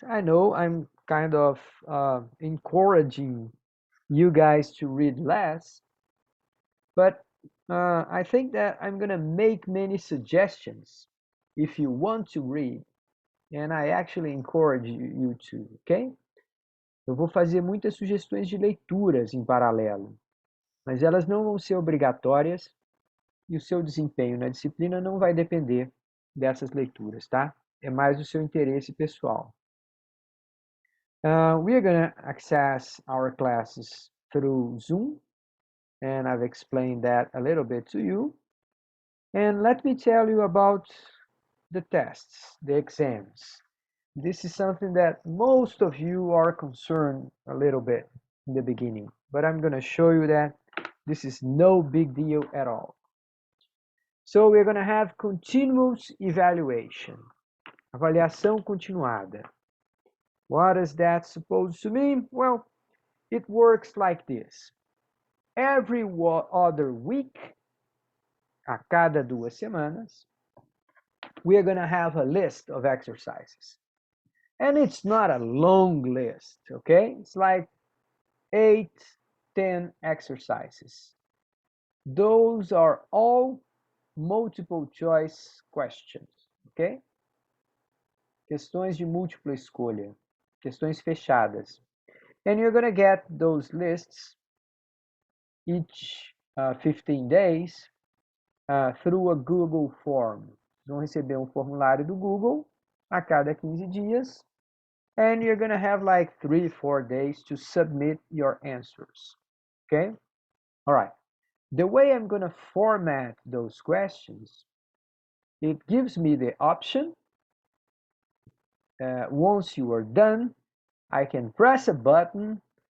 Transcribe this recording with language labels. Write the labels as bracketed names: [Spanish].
[English] I know I'm kind of encouraging you guys to read less, but I think that I'm going to make many suggestions if you want to read, and I actually encourage you to, okay? [Portuguese] Eu vou fazer muitas sugestões de leituras em paralelo, mas elas não vão ser obrigatórias e o seu desempenho na disciplina não vai depender dessas leituras, tá? É mais o seu interesse pessoal. [English] We are going to access our classes through Zoom, and I've explained that a little bit to you. And let me tell you about the tests, the exams. This is something that most of you are concerned a little bit in the beginning, but I'm going to show you that this is no big deal at all. So we're going to have continuous evaluation, [Portuguese] avaliação continuada. [English] What is that supposed to mean? Well, it works like this. Every other week, [Portuguese] a cada 2 semanas, [English] we are going to have a list of exercises. And it's not a long list, okay? It's like 8, 10 exercises. Those are all multiple choice questions, okay? [Portuguese] Questões de múltipla escolha, questões fechadas. [English] And you're going to get those lists each 15 days through a Google form. [Portuguese] Vão receber formulário do Google a cada 15 dias. [English] And you're going to have like 3-4 days to submit your answers. Okay? All right. The way I'm going to format those questions, it gives me the option. Once you are done, I can press a button